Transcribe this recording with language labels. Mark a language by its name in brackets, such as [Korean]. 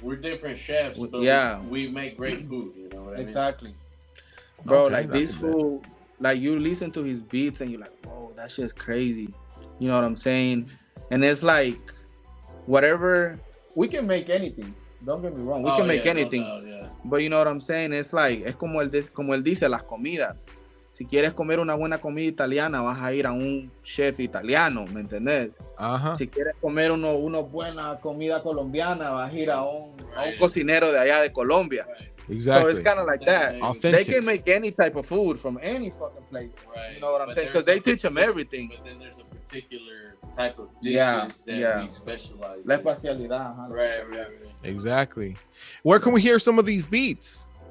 [English] we're different chefs, but we make great food, you know what I mean? Exactly. Bro, like this fool, like you listen to his beats and you're like, whoa, that shit's crazy. You know what I'm saying? And it's like, whatever, we can make anything. Don't get me wrong, we can make anything. No doubt, But you know what I'm saying? It's like, [Spanish] es como él dice, las comidas. Si quieres comer una buena comida italiana, vas a ir a un chef italiano, ¿me entendés? Ajá. Si quieres comer una buena comida colombiana, vas a ir a un cocinero de allá de Colombia. [English] Right. Exactly. So it's kind of like that. Authentic. They can make any type of food from any fucking place. Right. You know what I'm saying? Because they teach them everything. But then there's a particular type of dishes that we specialize in. [Spanish] La especialidad. Huh? [English] Right. Exactly. Where can we hear some of these beats?